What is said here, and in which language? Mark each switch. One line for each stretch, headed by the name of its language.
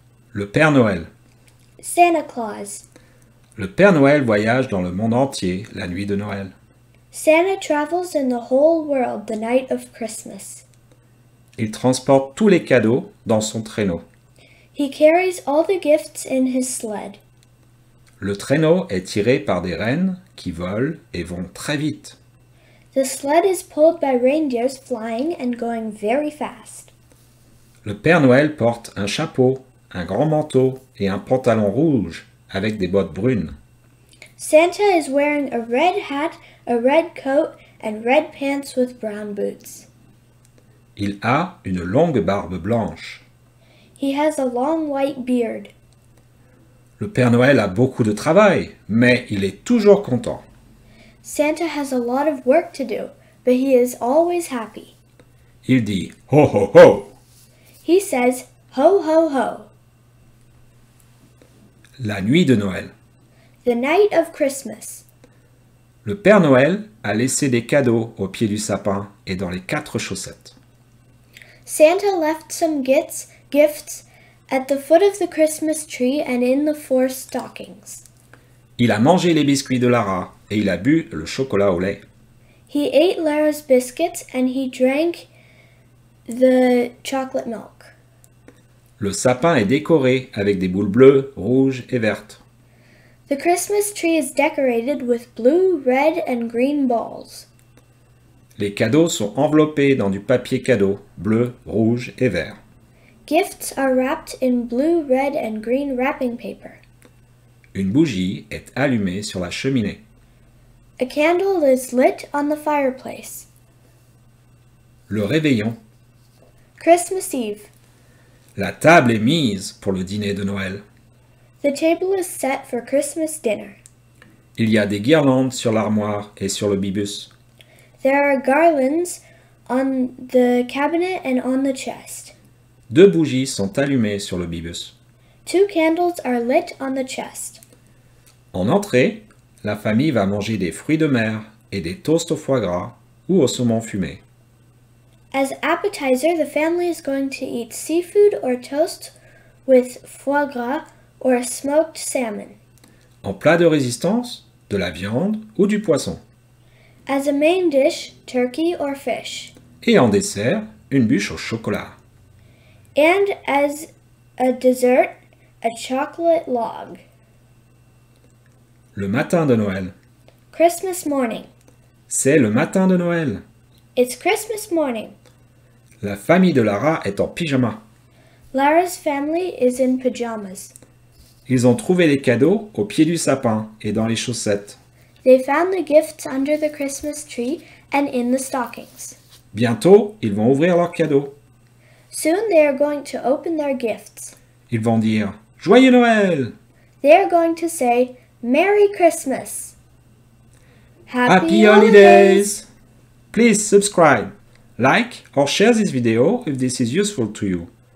French: Le Père Noël.
English: Santa Claus.
French: Le Père Noël voyage dans le monde entier la nuit de Noël.
English: Santa travels in the whole world the night of Christmas.
French: Il transporte tous les cadeaux dans son traîneau.
English: He carries all the gifts in his sled.
French: Le traîneau est tiré par des rennes qui volent et vont très vite.
English: The sled is pulled by reindeers flying and going very fast.
French: Le Père Noël porte un chapeau, un grand manteau et un pantalon rouge avec des bottes brunes.
English: Santa is wearing a red hat, a red coat, and red pants with brown boots.
French: Il a une longue barbe blanche.
English: He has a long white beard.
French: Le Père Noël a beaucoup de travail, mais il est toujours content.
English: Santa has a lot of work to do, but he is always happy.
French: Il dit « Ho ho ho ».
English: He says, ho ho ho.
French: La nuit de Noël.
English: The night of Christmas.
French: Le Père Noël a laissé des cadeaux au pied du sapin et dans les 4 chaussettes.
English: Santa left some gifts at the foot of the Christmas tree and in the 4 stockings.
French: Il a mangé les biscuits de Lara et il a bu le chocolat au lait.
English: He ate Lara's biscuits and he drank the chocolate milk.
French: Le sapin est décoré avec des boules bleues, rouges et vertes.
English: The Christmas tree is decorated with blue, red, and green balls.
French: Les cadeaux sont enveloppés dans du papier cadeau, bleu, rouge et vert.
English: Gifts are wrapped in blue, red, and green wrapping paper.
French: Une bougie est allumée sur la cheminée.
English: A candle is lit on the fireplace.
French: Le réveillon.
English: Christmas Eve.
French: La table est mise pour le dîner de Noël.
English: The table is set for Christmas dinner.
French: Il y a des guirlandes sur l'armoire et sur le bibus.
English: There are garlands on the cabinet and on the chest.
French: 2 bougies sont allumées sur le bibus.
English: 2 candles are lit on the chest.
French: En entrée, la famille va manger des fruits de mer et des toasts au foie gras ou au saumon fumé.
English: As appetizer, the family is going to eat seafood or toast with foie gras or smoked salmon.
French: En plat de résistance, de la viande ou du poisson.
English: As a main dish, turkey or fish.
French: Et en dessert, une bûche au chocolat.
English: And as a dessert, a chocolate log.
French: Le matin de Noël.
English: Christmas morning.
French: C'est le matin de Noël.
English: It's Christmas morning.
French: La famille de Lara est en pyjama.
English: Lara's family is in pajamas.
French: Ils ont trouvé les cadeaux au pied du sapin et dans les chaussettes.
English: They found the gifts under the Christmas tree and in the stockings.
French: Bientôt, ils vont ouvrir leurs cadeaux.
English: Soon they are going to open their gifts.
French: Ils vont dire « Joyeux Noël !»
English: They are going to say, Merry Christmas. Happy Holidays! Please subscribe, like or share this video if this is useful to you.